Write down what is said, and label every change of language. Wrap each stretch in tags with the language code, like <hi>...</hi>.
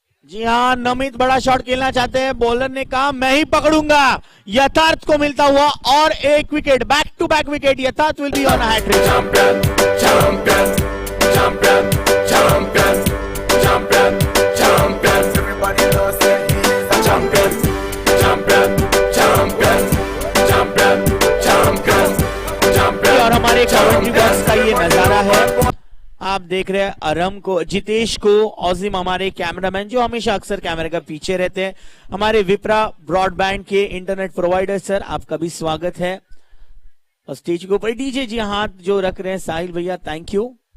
<hi>जी हाँ, नमित बड़ा शॉट खेलना चाहते हैं। बॉलर ने कहा मैं ही पकड़ूंगा। यथार्थ को मिलता हुआ और एक wicket, back to back wicket.</hi> <en>Yatharth will be on a hattrick. Champion, champion, champion, champion, champion, champion. Everybody knows that he is a champion, champion, champion, champion, champion, champion.</en> <hi>और हमारे कमेंट्री बॉक्स का ये नजारा है। आप आप देख रहे हैं अरम को, जितेश को, औजिम हमारे कैमरामैन जो हमेशा अक्सर कैमरे का पीछे रहते हैं, हमारे विप्रा ब्रॉडबैंड के इंटरनेट प्रोवाइडर सर, आपका भी स्वागत है। और स्टेज के ऊपर डीजे जी हाथ जो रख रहे हैं साहिल भैया, थैंक यू।</hi>